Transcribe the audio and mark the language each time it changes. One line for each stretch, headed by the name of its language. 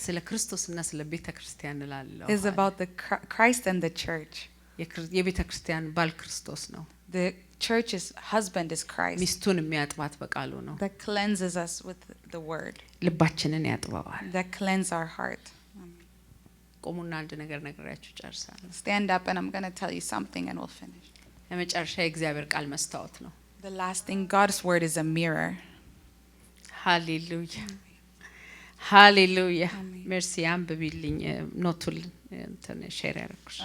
Amharic: ስለ ክርስቶስና ስለ ቤተ ክርስቲያን እላለሁ
English: is about the Christ and the church.
Amharic: የቤተ ክርስቲያን ባል ክርስቶስ ነው
English: The church's husband is Christ
Amharic: ሚስቱን የሚያጥባት በቃሉ ነው
English: that cleanses us with the word,
Amharic: ልባችንን ያጥበዋል
English: that cleanse our heart.
Amharic: ቆሙና አንድ ነገር ነግሬያችሁ ጨርሳለሁ
English: Stand up and I'm going to tell you something and we'll finish.
Amharic: ለመጨረሻ የእግዚአብሔር ቃል መስታወት ነው
English: The last thing, God's word is a mirror.
Amharic: ሃሌሉያ ሃሌሉያ አሜን። ሜርሲ አንብቢልኝ ኖቱል እንትን ሼር ያደረኩሽ